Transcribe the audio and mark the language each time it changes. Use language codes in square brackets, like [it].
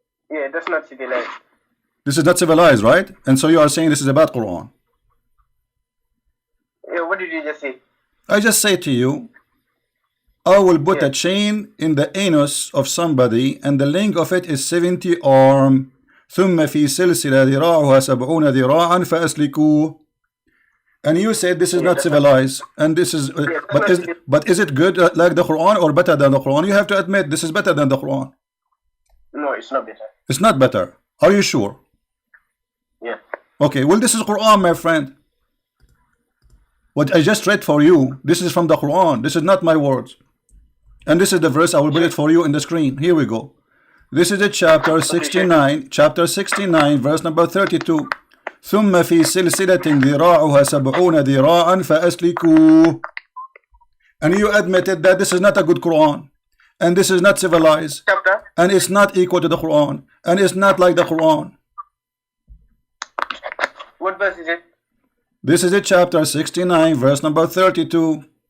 [en] Yeah, that's not civilized. This is not civilized, right? And so you are saying this is a bad Quran. Yeah, what did you just say? I just say to you, I will put a chain in the anus of somebody and the length of it is 70 arm. [ar] ثم في سلسلة ذراعها 70 ذراعا فأسلكوه. [en] And you said this is not civilized, and this is, but is it good like the Quran or better than the Quran? You have to admit this is better than the Quran. No, it's not better. It's not better. Are you sure? Yeah. Okay, well this is Quran, my friend. What I just read for you, this is from the Quran. This is not my words. And this is the verse, I will put it for you in the screen. Here we go. This is the chapter 69, verse number 32. [ar] ثم في سلسلة ذراعها 70 ذراعا فأسلكوه. [en] And you admitted that this is not a good Quran, and this is not civilized, Chapter? and it's not equal to the Quran, and it's not like the Quran. What verse is it? This is the chapter 69, verse number 32.